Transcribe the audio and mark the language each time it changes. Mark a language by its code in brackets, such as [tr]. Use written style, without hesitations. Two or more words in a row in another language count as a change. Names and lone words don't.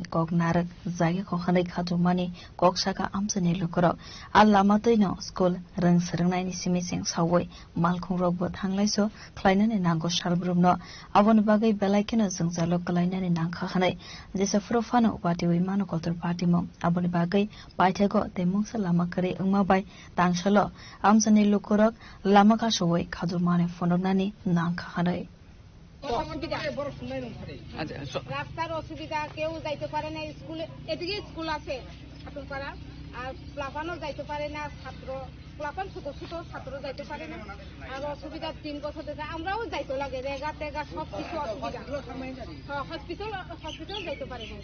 [trp] koknarak jage kokhanai khatumani koksaka amsani lukuro allamateino school rang sarangnaini simising sawoi malkhung rogbo thanglaiso khlainani nango sarbrumno aboni bagai belaikeno jengjalo kalainani nangkha khanai jesa frofano pati wimano kotor patimo aboni bagai paithego temungsa lama kare ungma bai tangsalo amsani lukurok lama ka sowai khadumane fononani nangkha khanai [bn] রাস্তার অসুবিধা কেউ যাইতে পারে না স্কুলে এদিকে স্কুল আছে ঠাকুরপাড়া আর প্লাপানও যাইতে পারে না ছাত্র প্লাপান ছোট ছোট ছাত্র যাইতে পারে না আর অসুবিধা 3 বছর থেকে আমরাও যাইতে লাগে রেগা টেগা সব কিছু অসুবিধা হসপিটাল যাইতে পারে না